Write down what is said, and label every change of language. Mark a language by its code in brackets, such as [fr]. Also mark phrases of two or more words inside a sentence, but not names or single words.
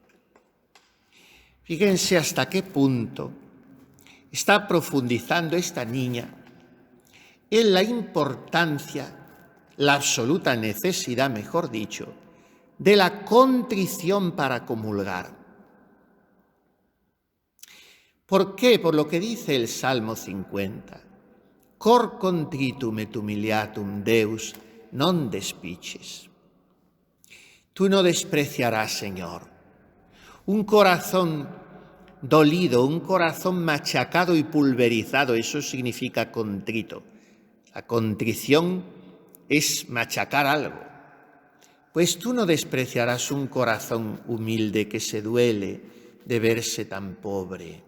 [es] Fíjense hasta qué punto está profundizando esta niña en la importancia, la absoluta necesidad, mejor dicho, de la contrición para comulgar. ¿Por qué? Por lo que dice el Salmo 50. [la] Cor contritum et humiliatum Deus non despiches. [es] Tú no despreciarás, Señor, un corazón dolido, un corazón machacado y pulverizado. Eso significa contrito. La contrición es machacar algo. Pues tú no despreciarás un corazón humilde que se duele de verse tan pobre.